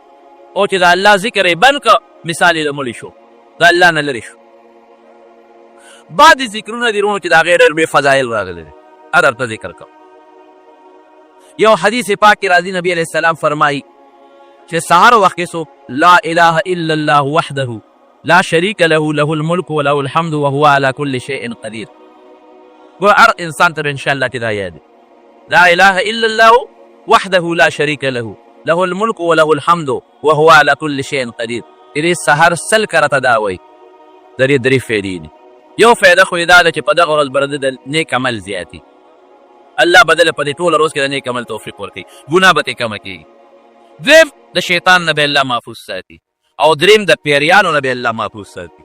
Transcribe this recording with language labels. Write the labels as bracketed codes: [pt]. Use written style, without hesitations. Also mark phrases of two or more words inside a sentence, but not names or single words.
[ps] او چې د الله ذکر یې بند کړ مثال یې د مړي شو، د الله نه لرې شو. بعضې ذکرونه دي وروڼو چې د هغې ډېر لوی فضایل راغلي دي، درته ذکر کوم. یو حدیث پاک کې راځي، نبی علیه السلام فرمایي چې سهار وخت کې څوک [ar] لا اله الا الله وحده لا شریک له له الملک وله الحمد وهو على كل شيء قدیر. [ps] ګوره هر انسان ته به انشاءالله چې دا یاد وي، [ar] لا اله الا الله وحده لا شریک له له الملک وله الحمد وهو على كل شيء قدیر. [ps] دې سهار سل کرته دا وایي، د دې درې فایدې دي. یو فایده خو یې دا ده چې په دغه ورځ به د نیک عمل زیاتي، الله به دله په دې ټوله روز کې د نیک عمل توفیق ورکوي، ګناه به ترې کمه کېږي. دویم د شیطان نه به الله محفوظ ساتي، او دریم د پیریانو نه به الله محفوظ ساتي.